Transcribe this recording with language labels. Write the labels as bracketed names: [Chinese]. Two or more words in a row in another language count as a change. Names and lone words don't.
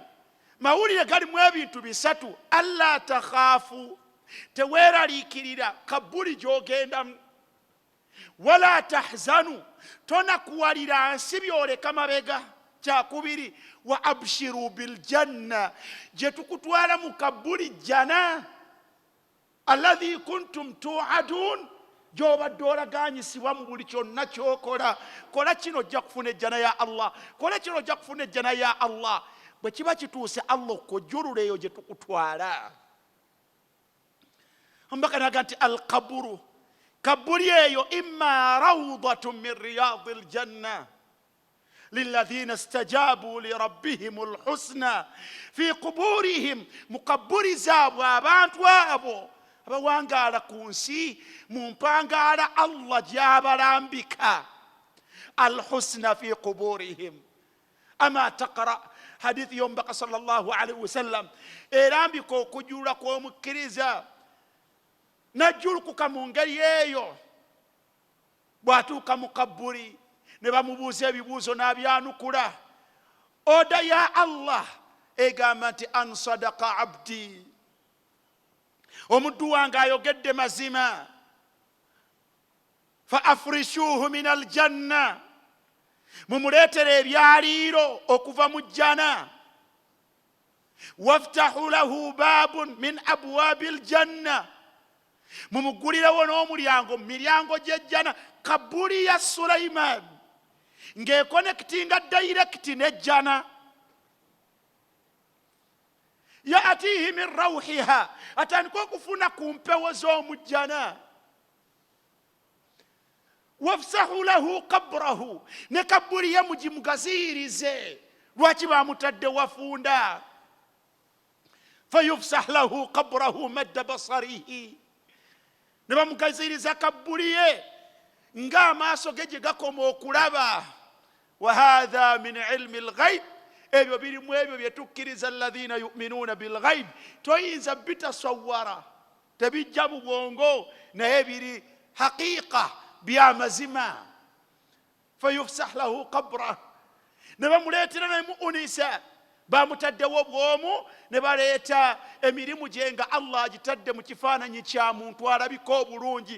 [Ganda] Mawulire galimu ebintu bisatu: [Arabic] ألا تخافوا, [Ganda] teweeraliikirira kabbuli gy'ogendamu; [Arabic] ولا تحزنوا, [Ganda] tonakuwalira nsi byoleka mabega; kyakubiri [Arabic] وأبشروا بالجنة, [Ganda] gye tukutwala mu kabbuli jjana, [Arabic] التي كنتم توعدون, [Ganda] gy'obadde olaganyisibwa mu buli kyonna kyokola. Kola kino ojja kufuna ejjana ya Allah, kola kino ojja kufuna ejjana ya Allah. Bwe kiba kituuse Allah okujjulula eyo gye tukutwala. Ombaka naga nti [Arabic] القبر, [Ganda] kabbuli eyo [Arabic] إما روضة من رياض الجنة للذين استجابوا لربهم الحسنى في قبورهم, [Ganda] mu kabbuli zaabwe abantu abo abawangaala ku nsi mu mpangaala Allah gy'abalambika. [Arabic] الحسنى في قبورهم. أما تقرأ, [Ganda] hadithi y'omubaka [Arabic] صلى الله عليه وسلم [Ganda] erambika okujulula kw'omukkiriza najjulukuka mu ngeri eyo. bw'atuuka mu kabbuli ne bamubuuza ebibuuzo n'abyanukula, oda ya Allah egamba nti [Arabic] أن صدق عبدي, [Ganda] omuddu wange ayogedde mazima. [Arabic] فافرشوه من الجنة, [Ganda] mumuleetere ebyaliiro okuva mu jjana. [Arabic] وافتحوا له بابا من أبواب الجنة, [Ganda] mumugulirewo n'omulyango mu miryango gy'ejjana. kabbuli ya Sulaiman ng'ekonekitinga dayirekiti n'ejjana. [Arabic] فيأتيه من روحها, [Ganda] atandika okufuna ku mpewo z'omu jjana. [Arabic] ويفسح له قبره, [Ganda] ne kabbuli ye mugimugaziyirize. lwaki bamutadde wafunda? [Arabic] فيفسح له قبره مد بصره, [Ganda] ne bamugaziyiriza kabbuli ye ng'amaaso ge gye gakoma okulaba. [Arabic] وهذا من علم الغيب, [Ganda] ebyo birimu ebyo bye tukkiriza [Arabic] الذين يؤمنون بالغيب. [Ganda] toyinza bitasawwara, tebijja mu bwongo, naye biri haqiiqa, byamazima. [Arabic] فيفسح له قبره, [Ganda] ne bamuleetera ne muunisa, bamutaddewo bwomu, ne baleeta emirimu gye nga Allah agitadde mu kifaananyi kya muntu alabika obulungi.